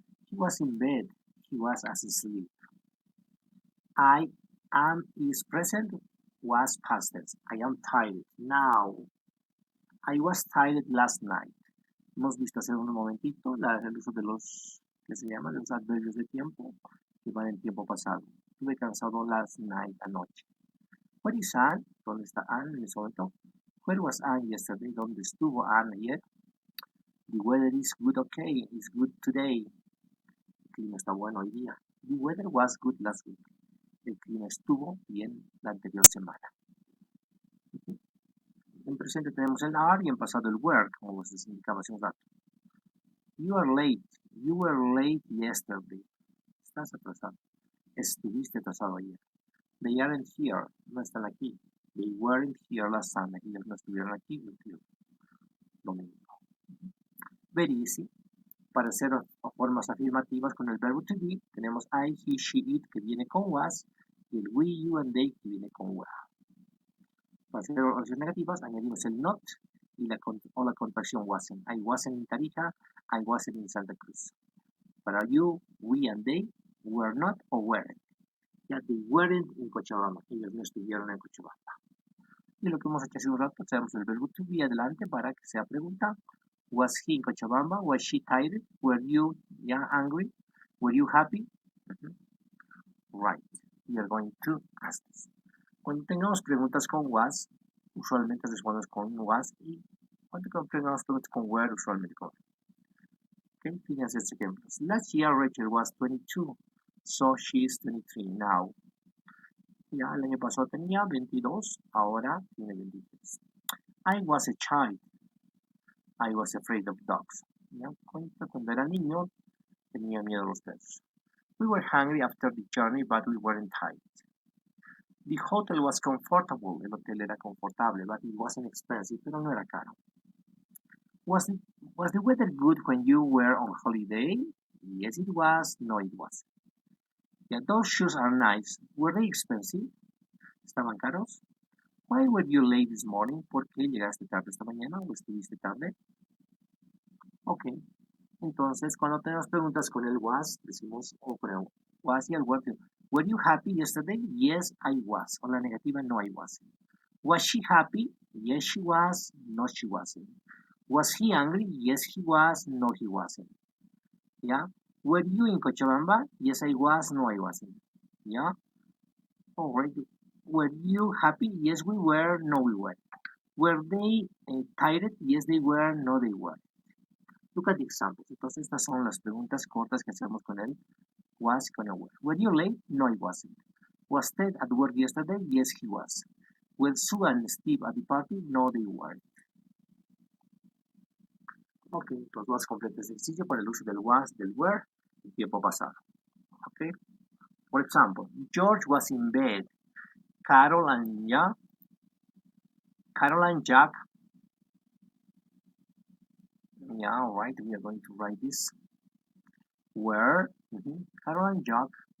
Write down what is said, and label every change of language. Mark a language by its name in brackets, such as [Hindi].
[English] He was in bed, he was asleep. I am is present, was past tense. I am tired now. I was tired last night. [Spanish] Hemos visto hace un momentito el uso de los que se llaman los adverbios de tiempo que van en tiempo pasado. Estuve cansado [English] last night, [Spanish] anoche. [English] Where is Anne? [Spanish] ¿Dónde está Anne en ese momento? [English] Where was Anne yesterday? [Spanish] ¿Dónde estuvo Anne ayer? [English] The weather is good, okay. It's good today. [Spanish] El clima está bueno hoy día. [English] The weather was good last week. [Spanish] El clima estuvo bien la anterior semana. En presente tenemos el are y en pasado el were, como les indicaba hace un rato. [English] You are late. You were late yesterday. [Spanish] Estás atrasado. Estuviste atrasado ayer. [English] They aren't here. [Spanish] No están aquí. [English] They weren't here last Sunday. [Spanish] Ellos no estuvieron aquí el domingo. [English] Very easy. [Spanish] Para hacer formas afirmativas con el verbo to be, tenemos I, he, she, it, que viene con was, y el we, you, and they, que viene con were. Para hacer oraciones negativas, añadimos el not y la contracción wasn't. [English] I wasn't in Tarija, I wasn't in Santa Cruz. Para you, we, and they, were not or weren't. Ya, they weren't in Cochabamba. [Spanish] Ellos no estuvieron en Cochabamba. Y lo que hemos hecho hace un rato, tenemos el verbo to be adelante para que sea pregunta. [English] Was he in Cochabamba? Was she tired? Were you angry? Were you happy? Right. We are going to ask this. [Spanish] Cuando tengamos preguntas con was, usualmente respondemos con was, y cuando tengamos preguntas con were, usualmente con. Okay, fíjense estos ejemplos. [English] Last year Rachel was 22, so she is 23 now. [Spanish] Ya el año pasado tenía 22, ahora tiene 23. [English] I was a child. I was afraid of dogs. [Spanish] ¿Ya? Cuando era niño, tenía miedo a los perros. [English] We were hungry after the journey, but we weren't tired. The hotel was comfortable. [Spanish] El hotel era confortable, [English] but it wasn't expensive, [Spanish] pero no era caro. [English] Was the weather good when you were on holiday? Yes, it was. No, it wasn't. Yeah, those shoes are nice. Were they expensive? [Spanish] ¿Estaban caros? [English] Why were you late this morning? [Spanish] ¿Por qué llegaste tarde esta mañana o estuviste tarde? Ok. Entonces, cuando tenemos preguntas con el was, decimos, o con el was y el were. [English] Were you happy yesterday? Yes, I was. [Spanish] O la negativa, no, [English] I wasn't. Was she happy? Yes, she was. No, she wasn't. Was he angry? Yes, he was. No, he wasn't. Yeah. Were you in Cochabamba? Yes, I was. No, I wasn't. Yeah. All right. Were you happy? Yes, we were. No, we weren't. Were they tired? Yes, they were. No, they weren't. Look at the examples. [Spanish] Entonces, estas son las preguntas cortas que hacemos con el was con el were. [English] Were you late? No, I wasn't. Was Ted at work yesterday? Yes, he was. Were Sue and Steve at the party? No, they weren't. [Spanish] Ok, entonces vas a completar este ejercicio para el uso del was, del were, en tiempo pasado. [English] Ok. For example, George was in bed. Carol and Jack. Yeah, all right. We are going to write this. Were Carol and Jack.